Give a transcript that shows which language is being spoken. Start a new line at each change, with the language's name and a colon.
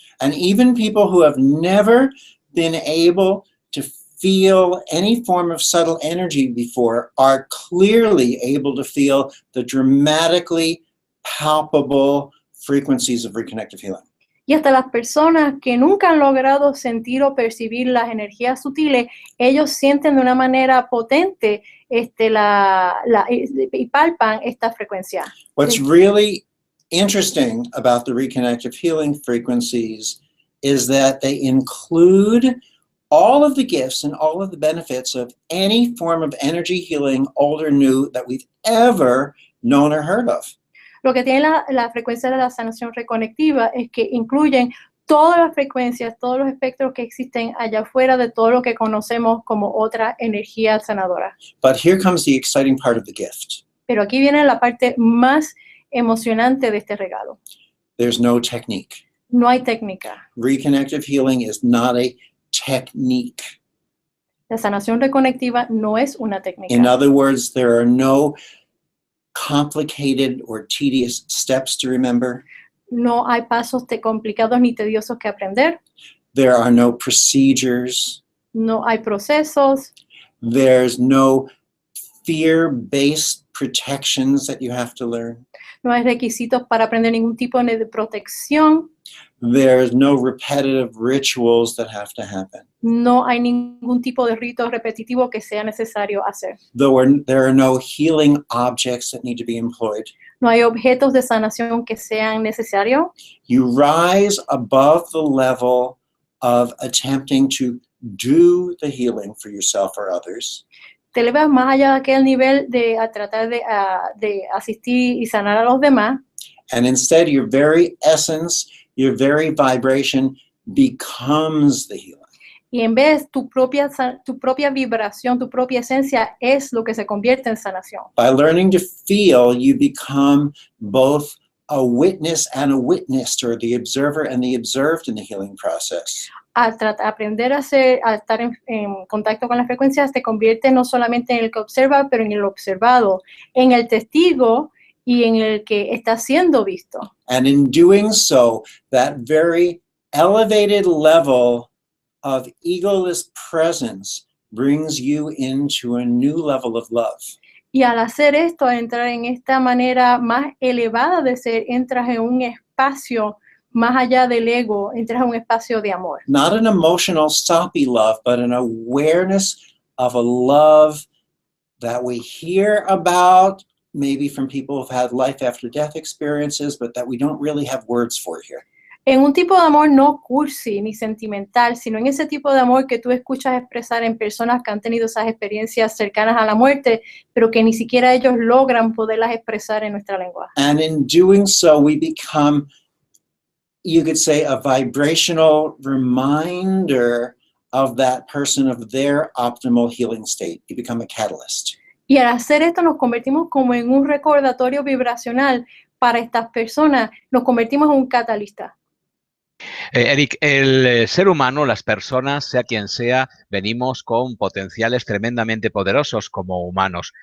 English: And even people who have never been able to feel any form of subtle energy before are clearly able to feel the dramatically palpable frequencies of reconnective healing.
Spanish: Y hasta las personas que nunca han logrado sentir o percibir las energías sutiles, ellos sienten de una manera potente y palpan esta frecuencia.
English: What's really interesting about the reconnective healing frequencies is that they include all of the gifts and all of the benefits of any form of energy healing, old or new, that we've ever known or heard of.
Spanish: Lo que tiene la frecuencia de la sanación reconectiva es que incluyen todas las frecuencias, todos los espectros que existen allá afuera de todo lo que conocemos como otra energía sanadora.
English: But here comes the exciting part of the gift.
Spanish: Pero aquí viene la parte más emocionante de este regalo.
English: There's no technique.
Spanish: No hay técnica.
English: Reconnective healing is not a technique.
Spanish: La sanación reconectiva no es una técnica.
English: In other words, there are no complicated or tedious steps to remember.
Spanish: No hay pasos complicados ni tediosos que aprender.
English: There are no procedures.
Spanish: No hay procesos.
English: There's no fear-based protections that you have to learn.
Spanish: No hay requisitos para aprender ningún tipo de protección.
English: There's no repetitive rituals that have to happen.
Spanish: No hay ningún tipo de rito repetitivo que sea necesario hacer.
English: There are no healing objects that need to be employed.
Spanish: No hay objetos de sanación que sean necesarios.
English: You rise above the level of attempting to do the healing for yourself or others.
Spanish: Te elevas más allá de aquel nivel de tratar de asistir y sanar a los demás.
English: And instead, your very essence, your very vibration becomes the healing.
Spanish: Y en vez, tu propia vibración, tu propia esencia es lo que se convierte en sanación.
English: By learning to feel, you become both a witness and a witnessed, or the observer and the observed in the healing process.
Spanish: Al aprender a estar en contacto con las frecuencias, te convierte no solamente en el que observa, pero en el observado, en el testigo y en el que está siendo visto.
English: And in doing so, that very elevated level of egoless presence brings you into a new level of love.
Spanish: Y al hacer esto, al entrar en esta manera más elevada de ser, entras en un espacio más allá del ego, entras en un espacio de amor.
English: Not an emotional, soppy love, but an awareness of a love that we hear about, maybe from people who've had life after death experiences, but that we don't really have words for here.
Spanish: En un tipo de amor no cursi ni sentimental, sino en ese tipo de amor que tú escuchas expresar en personas que han tenido esas experiencias cercanas a la muerte, pero que ni siquiera ellos logran poderlas expresar en nuestra lengua.
English: And in doing so, we become, you could say, a vibrational reminder of that person of their optimal healing state. You become a catalyst.
Spanish: Y al hacer esto nos convertimos como en un recordatorio vibracional para estas personas, nos convertimos en un catalista. Eric, el ser humano, las personas, sea quien sea, venimos con potenciales tremendamente poderosos como humanos.